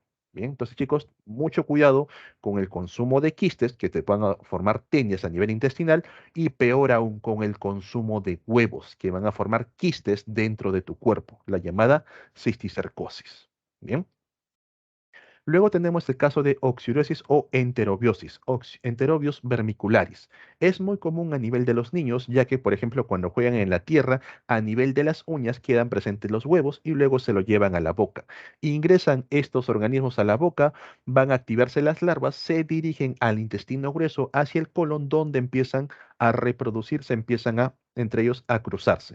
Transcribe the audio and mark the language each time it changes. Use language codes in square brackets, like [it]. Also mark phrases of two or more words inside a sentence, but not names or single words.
[es] Bien, entonces chicos, mucho cuidado con el consumo de quistes que te van a formar tenias a nivel intestinal y peor aún con el consumo de huevos que van a formar quistes dentro de tu cuerpo, la llamada cisticercosis. Bien. Luego tenemos el caso de oxidrosis o enterobiosis, enterobios vermicularis. Es muy común a nivel de los niños, ya que, por ejemplo, cuando juegan en la tierra, a nivel de las uñas quedan presentes los huevos y luego se lo llevan a la boca. Ingresan estos organismos a la boca, van a activarse las larvas, se dirigen al intestino grueso hacia el colon, donde empiezan a reproducirse, empiezan a, entre ellos, a cruzarse.